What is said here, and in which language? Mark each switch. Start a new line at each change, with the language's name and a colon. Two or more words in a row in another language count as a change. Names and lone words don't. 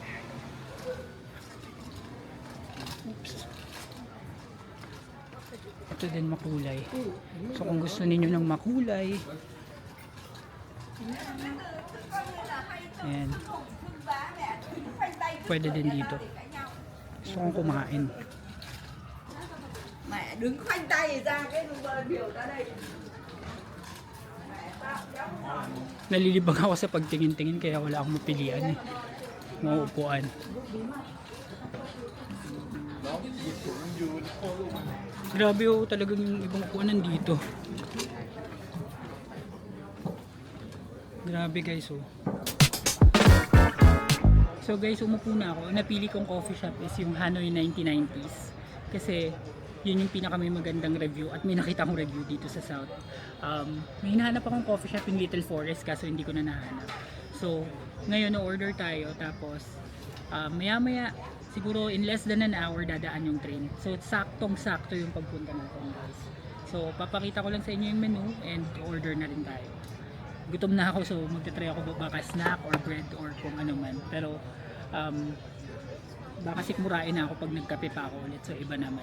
Filipino: Oops. Ito din makulay. So kung gusto niyo ng makulay, ayan, pwede din dito. Gusto kong kumain.
Vietnamese: Mẹ đứng khoanh tay ra cái biểu ra đây.
Filipino: Nalilibang ako sa pagtingin-tingin kaya wala akong mapilian eh. Mauupuan. Grabe oh, talagang yung ibang upuan nandito. Grabe guys oh. So guys, umupo na ako. Napili kong
English: coffee shop
Filipino: is yung Hanoi 1990s. Kasi yun yung pinaka may magandang review at may nakita akong review dito sa South. May hinahanap akong
English: coffee shop in Little Forest
Filipino: kaso hindi ko na nahanap. So ngayon na-order tayo tapos maya maya siguro
English: in less than an hour
Filipino: dadaan yung train. So saktong sakto yung pagpunta natin guys. So papakita ko lang sa inyo yung menu and order na rin tayo. Gutom na ako so magta-try ako baka
English: snack or bread or
Filipino: kung ano man. Pero baka sikmurain na ako pag nagkape pa ako ulit, so iba naman.